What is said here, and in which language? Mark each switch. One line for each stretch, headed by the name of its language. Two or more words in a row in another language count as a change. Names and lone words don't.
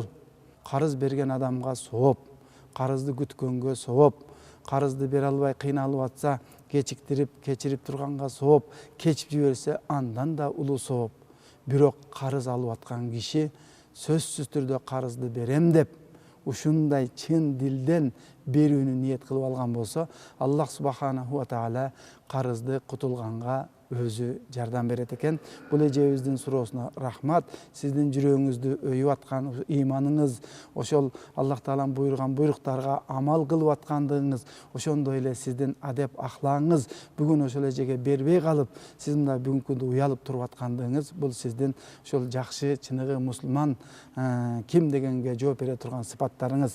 Kyrgyz: Карыз берген адамга сооп, карызды күткөнгө сооп, карызды бере албай кыйналып атса, кечирип турганга сооп, кечип жиберсе андан да улуу сооп. Бирок карыз алып аткан киши сөзсүз түрдө карызды берем деп, ушундай чын дилден берүүнү ниет кылып алган болсо,
Arabic: الله سبحانه وتعالى
Kyrgyz: карызды кутулганга өзү жардам берет экен. Бул эжебиздин суроосуна рахмат. Сиздин жүрөгүңүздү өйүп аткан ыйманыңыз, ошол Аллах Таалам буйруган буйруктарга амал кылып аткандыгыңыз, ошондой эле сиздин адеп ахлагыңыз бүгүн ошол эжеге бербей калып, сиз мында бүгүнкү күндө уялып туруп аткандыгыңыз, бул сиздин ошол жакшы чыныгы мусулман ким дегенге жооп бере турган сыпаттарыңыз.